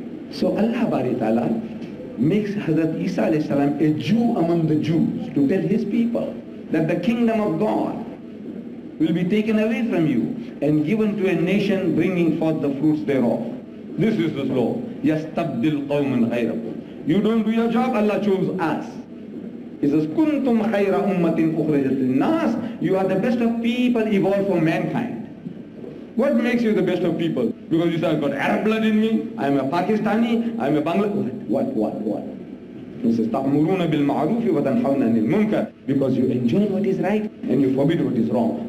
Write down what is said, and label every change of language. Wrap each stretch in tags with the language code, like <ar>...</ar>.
<en>So Allah Bari Ta'ala makes Hazrat Isa alayhi salam a Jew among the Jews to tell his people that the kingdom of God will be taken away from you and given to a nation bringing forth the fruits thereof. This is the law.</en> <ar>يَسْتَبْدِلْ قَوْمًا غَيْرَكُمْ.</ar> <en>You don't do your job, Allah chose us. He says,</en> <ar>كُنْتُمْ خَيْرَ أُمَّةٍ أُخْرِجَتْ لِلنَّاسِ.</ar> <en>You are the best of people evolved for mankind. What makes you the best of people? Because you say, I've got Arab blood in me, I'm a Pakistani, I'm a Bangladeshi. What? He says,</en> <ar>تَأْمُرُونَ بِالْمَعْرُوفِ وَتَنْحَوْنَ عَنِ الْمُنْكَرِ,</ar> <en>because you enjoy what is right and you forbid what is wrong.</en>